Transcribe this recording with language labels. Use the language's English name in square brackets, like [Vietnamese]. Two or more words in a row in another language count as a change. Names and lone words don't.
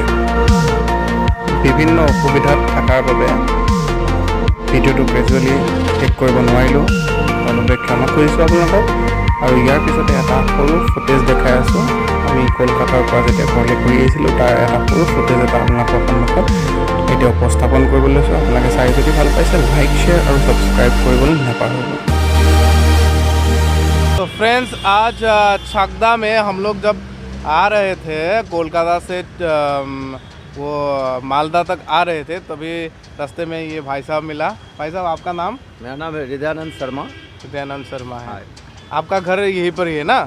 [Assamese] বিভিন্ন অসুবিধাত থকাৰ বাবে ভিডিঅ'টো গ্ৰেজুৱেলি শেষ কৰিব নোৱাৰিলোঁ, তাৰ বাবে ক্ষমা কৰিছোঁ আপোনালোকক। আৰু ইয়াৰ পিছতে এটা সৰু ফুটেজ দেখাই আছোঁ। আমি কলকাতাৰ পৰা যেতিয়া ঘৰলৈ ঘূৰি আহিছিলোঁ তাৰ এটা সৰু ফুটেজ এটা আপোনালোকৰ সন্মুখত এতিয়া উপস্থাপন কৰিবলৈ লৈছোঁ। আপোনালোকে চাই যদি ভাল পাইছে [English] like, share [Assamese] আৰু ছাবস্ক্ৰাইব কৰিবলৈ নাপাহৰিব। [Hindi] तो फ्रेंड्स, आज छागदा में हम लोग जब आ रहे थे कोलकाता से वो मालदा तक आ रहे थे, तभी रास्ते में ये भाई साहब मिला। भाई साहब, आपका नाम? मेरा नाम है हृदयानंद शर्मा। दयानंद शर्मा है। आपका घर यहीं पर ही है ना?